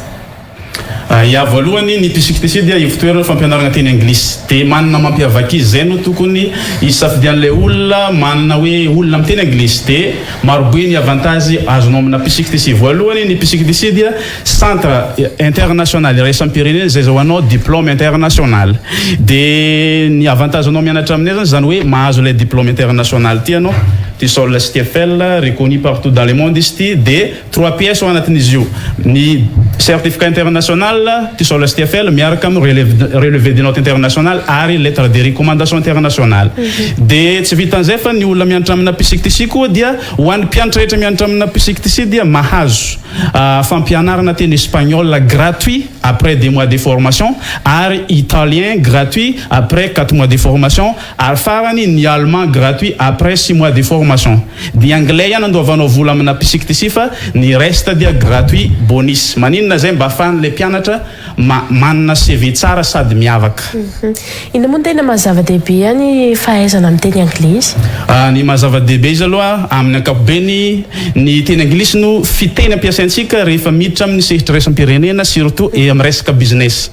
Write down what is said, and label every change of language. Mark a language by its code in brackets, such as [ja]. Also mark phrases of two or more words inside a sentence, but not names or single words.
[mg] Ya voalohany ny P66 dia ivotoerana fampianarana teny anglisy dia manana mampiavaka izy zay no tokony isafidian'ilay olona manana hoe olona amin'ny teny anglisy dia marobe ny avantage azonao amina P66. Voalohany ny P66 dia [fr] centre international [mg] iraisam-pirenena zay zahoanao [fr] diplôme international [mg] dia ny avantage anao mianatra aminay zany hoe mahazo ilay [fr] diplôme international [mg] ty anao [fr] tu sors le STFL reconnu partout dans le monde ici de 3 pièces au [mg] anatin'izy io ny [fr] certificat international tu sors le STFL [mg] miaraka amin'ny [fr] relevé de note international ary lettre de recommandation internationale de [mg] tsy vitan'izay fa ny olona mianatra amina P66 koa dia ho an'ny mpianatra rehetra mianatra amina P66 dia mahazo fampianarana teny [fr] espagnol gratuit après 2 mois de formation [mg] ary [fr] italien gratuit après 4 mois de formation [mg] ary farany ny [fr] allemand gratuit après 6 mois de formation formation [mg] dia anglais ihany andoavanao vola amina psiktisy fa ny reste dia gratuit bonus maninona zay mba afahan'le mpianatra manana CV tsara sady miavaka. Ina moa tena mazava-dehibe any fahaizana amin'ny teny anglisy? Ny mazava-dehibe izy aloha amin'ny ankapobeny ny teny anglisy no fiteny ampiasaintsika rehefa miditra amin'ny sehatra raisam-pirenena [fr] surtout et [mg] amin'ny resaka business.